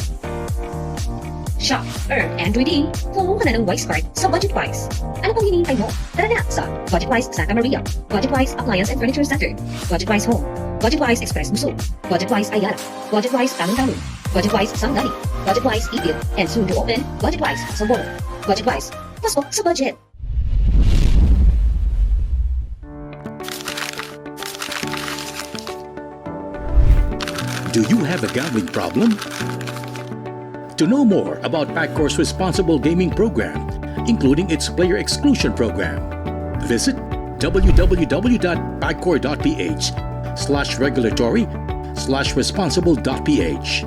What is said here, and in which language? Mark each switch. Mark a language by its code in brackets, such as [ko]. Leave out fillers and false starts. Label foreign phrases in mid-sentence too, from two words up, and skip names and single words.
[en] Shop, earn, and redeem. [tl] Kumuha ka na ng Wise Card sa Budgetwise. Ano pang hinihintay mo? Tara na sa Budgetwise Santa Maria, Budgetwise Appliance and Furniture Center, Budgetwise Home, Budgetwise Express Muso, Budgetwise Ayala, Budgetwise Talon-Talon, BudgetWise Sangani, BudgetWise Ibil, [en] and soon to open BudgetWise Sambolo. [tl] BudgetWise, pasok sa budget. [en] Do you have a gambling problem? To know more about PAGCOR's responsible gaming program, including its player exclusion program, visit www.pagcor.ph/regulatory/responsible.ph.